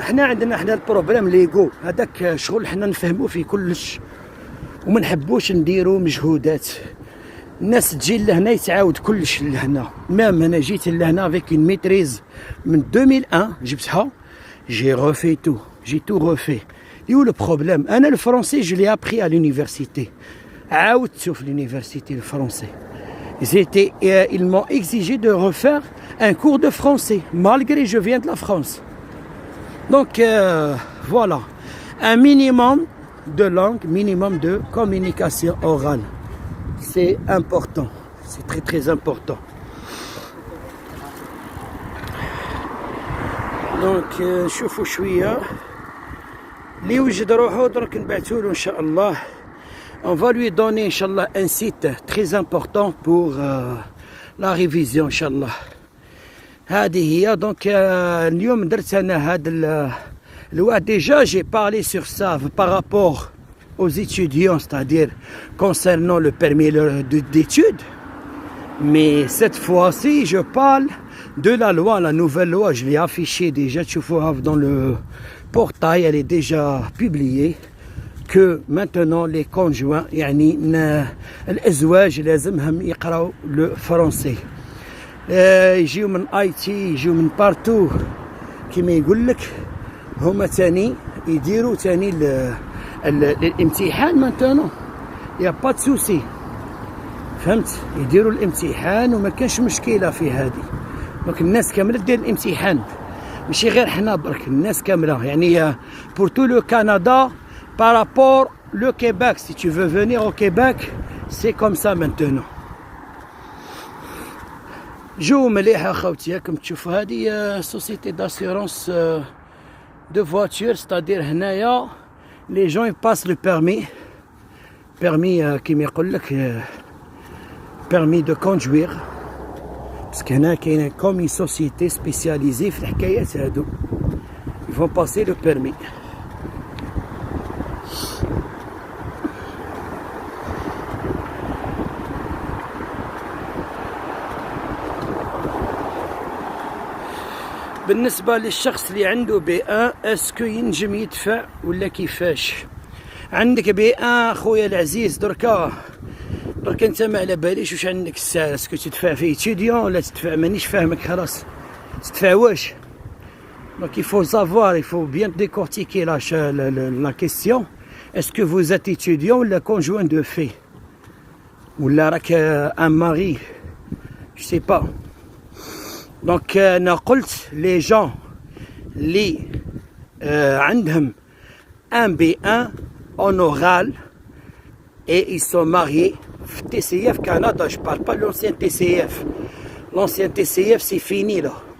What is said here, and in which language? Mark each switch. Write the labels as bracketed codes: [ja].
[ar] حنا عندنا البروبليم ليغو هذاك شغل حنا نفهموا فيه كلش وما نحبوش نديروا مجهودات. الناس تجي لهنا يتعاود كلش لهنا. مام انا جيت لهنا [fr] افيك اون ميتريز [ar] من 2001 جبتها. [fr] J'ai refait tout. J'ai tout refait. Et où le problème? Le français, je l'ai appris à l'université. Sauf l'université, le français. Ils m'ont exigé de refaire un cours de français, malgré que je viens de la France. Donc, voilà. Un minimum de langue, minimum de communication orale. C'est important. C'est très, très important. [ar] دونك نشوفوا شويه اللي وجد روحو درك نبعثوا له ان شاء الله. [fr] On va lui donner ان شاء الله un site très important pour la révision ان شاء الله. [ar] هذه هي دونك اليوم درت انا هذا الوقت. [fr] Déjà j'ai parlé sur ça par rapport aux étudiants, c'est-à-dire concernant le permis d'études. Mais cette fois-ci, je parle de la loi, la nouvelle loi. Je l'ai affichée déjà, tu vois, dans le portail, elle est déjà publiée. Que maintenant, les conjoints, [ar] يعني الأزواج لازمهم يقراوا [fr] le français. [ar] يجيو من IT, يجيو من بارتو كما يقول لك. هما تاني يديروا تاني الامتحان [fr] maintenant. Il n'y a pas de souci. [ar] فهمت؟ يديروا الامتحان وما كانش مشكله في هذه. دونك الناس كامله دير الامتحان ماشي غير حنا برك، الناس كامله يعني [fr] pour tout le Canada par rapport le Québec. Si tu veux venir au Québec, c'est comme ça maintenant. [ar] جو مليحه اخوتي. راكم تشوفوا هذه سوسيتي [fr] d'assurance de voiture, c'est-à-dire [ar] هنايا [fr] les gens ils passent le permis [ar] كيما يقول لك [fr] permis de conduire. parce que [ar] هنا كاينه [fr] comme une société spécialisée [ar] في الحكايات هادو. [fr] ils vont passer le permis. [ar] بالنسبة للشخص اللي عنده B1 اسكو ينجم يدفع ولا كيفاش؟ عندك B1 خويا العزيز دركا انت ما على باليش واش عندك السعر. اسكو تدفع فيه étudiant ولا تدفع مانيش فاهمك خلاص. تدفع واش؟ [fr] Donc il faut savoir, il faut bien décortiquer la question. Est-ce que vous êtes étudiant ou le conjoint de fait? Ou là un mari? Je sais pas. Donc [ar] أنا قلت [fr] les gens [ar] اللي عندهم [fr] un B1 en oral et ils sont mariés في TCF Canada. Je parle pas de l'ancien TCF. L'ancien TCF c'est fini là.